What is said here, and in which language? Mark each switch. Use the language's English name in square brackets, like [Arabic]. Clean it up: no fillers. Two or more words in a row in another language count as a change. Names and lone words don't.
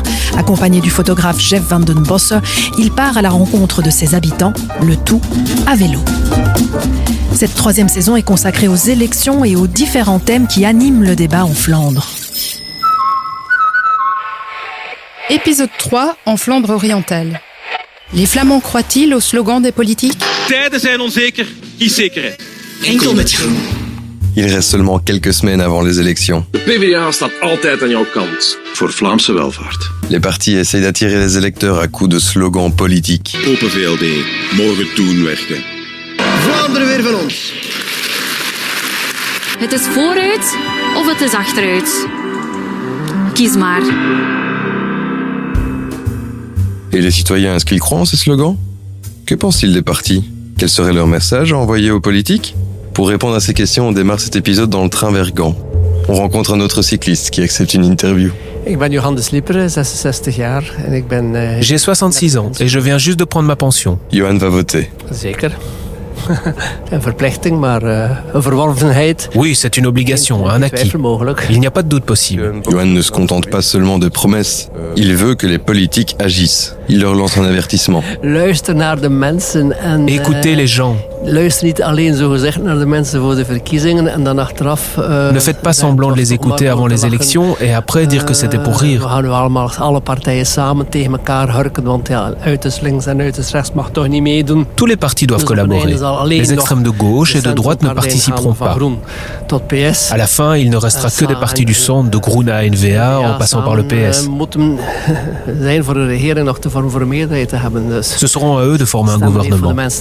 [French] Accompagné du photographe Jeff van den Bosse, il part à la rencontre de ses habitants, le tout à vélo. Cette 3e saison est consacrée aux élections et aux différents thèmes qui animent le débat en Flandre. Épisode 3, en Flandre orientale. Les Flamands croient-ils au slogan des politiques ? [Dutch] Tijden zijn onzeker, kies zekerheid. Enkel met groen. [French] Il reste seulement quelques semaines avant les élections. [Dutch] De PvdA staat altijd aan jouw kant. Voor Vlaamse welvaart. [French] Les partis essayent d'attirer les électeurs à coups de slogans politiques. [Dutch] Open VLD, morgen doen werken. Vlaanderen weer van ons. Het is vooruit of het is achteruit. Kies maar. [French] Et les citoyens, est-ce qu'ils croient en ces slogans ? Que pensent-ils des partis ? Quel serait leur message à envoyer aux politiques ? Pour répondre à ces questions, on démarre cet épisode dans le train vers Gand. On rencontre un autre cycliste qui accepte une interview. [Dutch] Ik ben Johan de Slieper, 66 jaar. En ik ben, [French] J'ai 66 ans et je viens juste de prendre ma pension. Johan va voter. [Dutch] Zeker. Een verplichting, maar een verworvenheid. [French] Oui, c'est une obligation, un acquis. Il n'y a pas de doute possible. Johan ne se contente pas seulement de promesses. Il veut que les politiques agissent. Il leur lance un avertissement. [Dutch] Luister naar de mensen en [French] Écoutez les gens. [Dutch] luister niet alleen zogezegd naar de mensen voor de verkiezingen en dan achteraf. [French] Ne faites pas semblant de les écouter avant les élections et après dire que c'était pour [Dutch] We [French] rire. [Dutch] gaan nu allemaal alle partijen samen tegen elkaar hurken, want ja, uiterst links en uiterst rechts mag toch niet meedoen. [French] Tous les partis doivent collaborer. Les extrêmes de gauche et de droite ne participeront pas. À la fin, il ne restera que des partis du centre, de Groen à N-VA, en passant par le PS. Ce seront à eux de former un gouvernement.